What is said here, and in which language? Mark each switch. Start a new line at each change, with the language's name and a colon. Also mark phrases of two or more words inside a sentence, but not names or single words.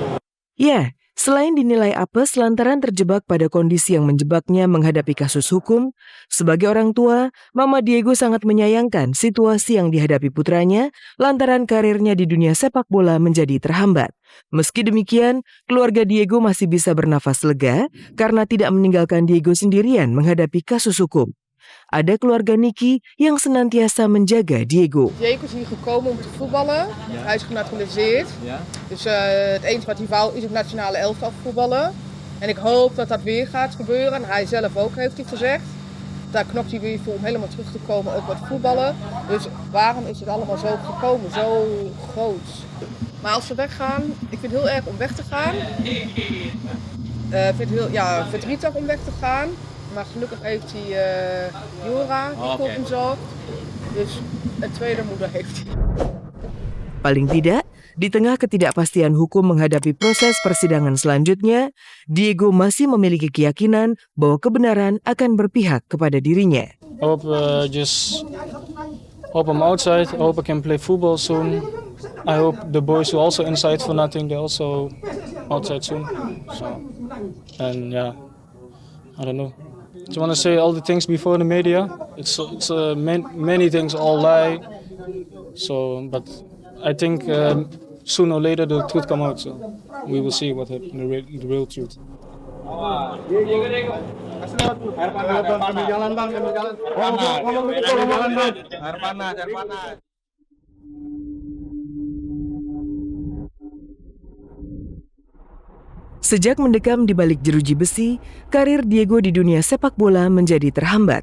Indonesian: Ya, selain dinilai apes lantaran terjebak pada kondisi yang menjebaknya menghadapi kasus hukum, sebagai orang tua, Mama Diego sangat menyayangkan situasi yang dihadapi putranya lantaran karirnya di dunia sepak bola menjadi terhambat. Meski demikian, keluarga Diego masih bisa bernafas lega karena tidak meninggalkan Diego sendirian menghadapi kasus hukum. Ada keluarga Nicky yang senantiasa menjaga Diego.
Dutch: Diego is hier gekomen om te voetballen. Hij is genaturaliseerd. Dus het enige wat hij wou is op nationale elftal voetballen. En ik hoop dat dat weer gaat gebeuren. Hij zelf ook, heeft hij gezegd. Daar knokt hij weer voor om helemaal terug te komen, ook met voetballen. Dus waarom is het allemaal zo gekomen, zo groot? Maar als ze weggaan, ik vind het heel erg om weg te gaan. Ik vind het heel verdrietig om weg te gaan. Maar gelukkig heeft hij Jura, die komt hem zo. Dus een tweede moeder heeft hij.
Indonesian: Paling tidak, di tengah ketidakpastian hukum menghadapi proses persidangan selanjutnya, Diego masih memiliki keyakinan bahwa kebenaran akan berpihak kepada dirinya.
English: I hope I'm outside. I hope I can play football soon. I hope the boys who are also inside for nothing, they're also outside soon. So, and yeah, I don't know. I just want to say all the things before the media. It's many things all lie. So, but I think sooner or later the truth come out. So we will see what happened, the real truth.
Indonesian: Sejak mendekam di balik jeruji besi, karir Diego di dunia sepak bola menjadi terhambat.